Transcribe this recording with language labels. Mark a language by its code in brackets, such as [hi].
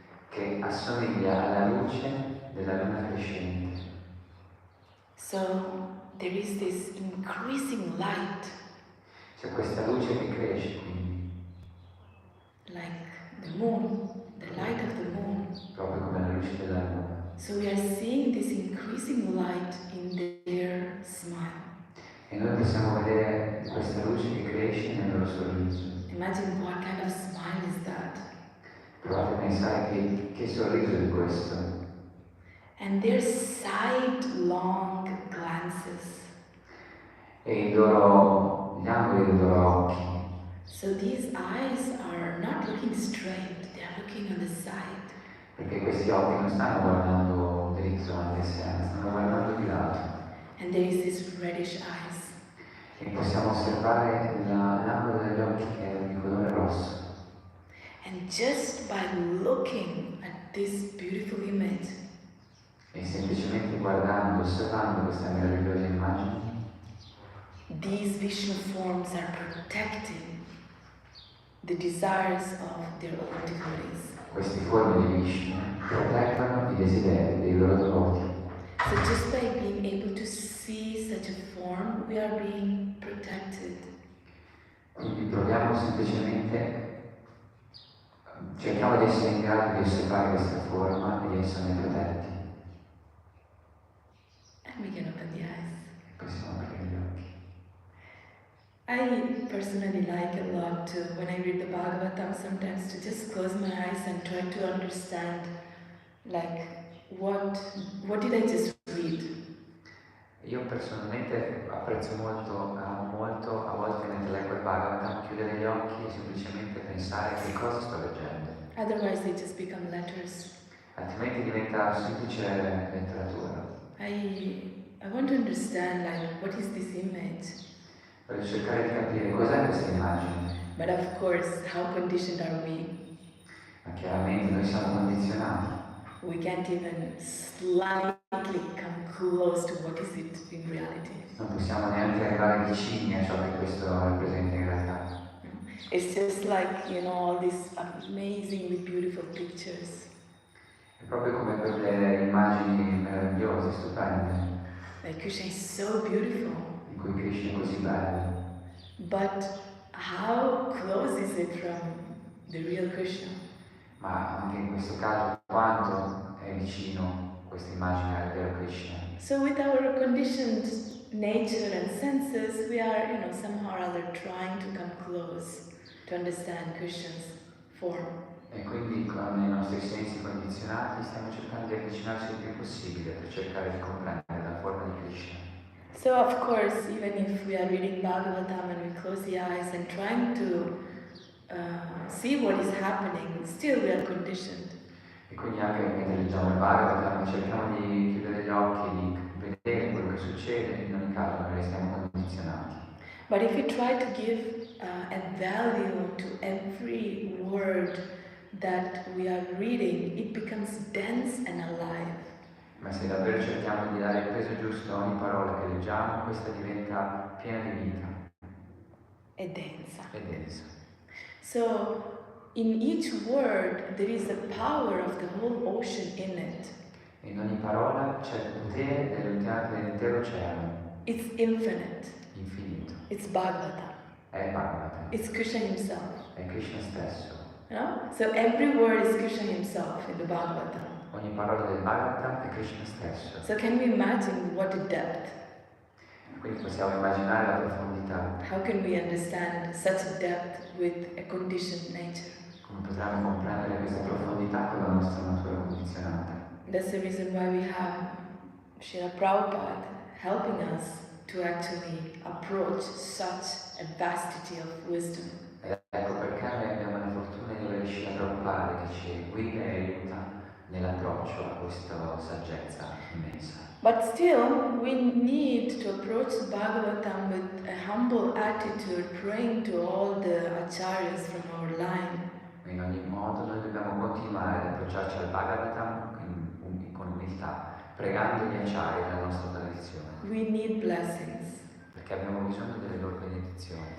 [it] che assomiglia alla luce della luna crescente. [en] So there is this increasing light, [it] C'è questa luce che cresce, quindi, [en] like the moon, the light of the moon. [it] proprio come la luce della luna. [en] So we are seeing this increasing light in their smile. [it] E noi possiamo vedere questa luce che cresce nel loro sorriso. [en] Imagine what kind of smile is that? [it] Provate a pensare che sorriso è questo. [en] And their sidelong glances. [it] E gli angoli dei loro occhi. [en] So these eyes are not looking straight, they are looking on the side. [it] Perché questi occhi non stanno guardando dritto davanti a sé, stanno guardando di lato. [en] And there is this reddish eyes. [it] E possiamo osservare l'angolo degli occhi che è di colore rosso. [en] And just by looking at this beautiful image, [it] E semplicemente guardando, osservando questa meravigliosa immagine, [en] these Vishnu forms are protecting the desires of their own devotees. [it] queste forme di Vishnu proteggono i desideri dei loro devoti. [en] So just by being able to see such a form, we are being protected. [it] Quindi proviamo semplicemente, cerchiamo di essere in grado di osservare questa forma e di esserne protetti. [en] And we can open the eyes. [it] Possiamo aprire gli occhi. [en] I personally like a lot to, when I read the Bhagavatam, sometimes to just close my eyes and try to understand, like, what did I just read? [it] Io personalmente apprezzo molto, amo molto, a volte mentre leggo il Bhagavatam, chiudere gli occhi e semplicemente pensare che cosa sto leggendo. [en] Otherwise they just become letters. [it] Altrimenti diventa semplice letteratura. [en] I want to understand, like, what is this image? [it] Voglio cercare di capire cos'è questa immagine. [en] But of course, how conditioned are we? [it] Ma chiaramente noi siamo condizionati. [en] We can't even slightly come close to what is it in reality. [it] Non possiamo neanche arrivare vicini a ciò che questo rappresenta in realtà. [en] It's just like, all these amazingly beautiful pictures. [it] È proprio come per le immagini meravigliose, stupende, [en] Like Krishna is so beautiful. [it] in cui Krishna è così bello. [en] But how close is it from the real Krishna? [it] Ma anche in questo caso, quanto è vicino questa immagine al vero Krishna? [en] So with our conditioned nature and senses, we are, somehow or other trying to come close to understand Krishna's form. [it] E quindi con i nostri sensi condizionati stiamo cercando di avvicinarci il più possibile per cercare di comprendere la forma di Krishna. [en] So of course, even if we are reading Bhagavatam and we close the eyes and trying to see what is happening, still we are conditioned. [it] E quindi anche mentre leggiamo il Bhagavatam cerchiamo di chiudere gli occhi, di vedere quello che succede, in ogni caso noi restiamo condizionati. [en] But if we try to give a value to every word that we are reading, it becomes dense and alive. [it] Ma se davvero cerchiamo di dare il peso giusto a ogni parola che leggiamo, questa diventa piena di vita E densa. e densa. [en] So in each word there is the power of the whole ocean in it. [it] E in ogni parola c'è il potere dell'intero oceano, [en] It's infinite. [it] infinito. [en] It's Bhagavatam. [it] È Bhagavatam, [en] It's Krishna himself. [it] è Krishna stesso. [en] So every word is Krishna himself in the Bhagavatam. [it] Ogni parola del Bhagavatam è Krishna stesso. [en] So can we imagine what a depth? [it] Quindi possiamo immaginare la profondità. [en] How can we understand such a depth with a conditioned nature? [it] Come potremmo comprendere questa profondità con la nostra natura condizionata? [en] That's the reason why we have Srila Prabhupada helping us to actually approach such a vastity of wisdom. [it] Ed ecco perché noi abbiamo la fortuna di avere Srila Prabhupada che ci guida e aiuta nell'approccio a questa saggezza immensa. [en] But still, we need to approach the Bhagavatam with a humble attitude, praying to all the acharyas from our line. [it] In ogni modo noi dobbiamo continuare ad approcciarci al Bhagavatam con umiltà, pregando gli acciari della nostra tradizione, [en] We need blessings. [it] perché abbiamo bisogno delle loro benedizioni.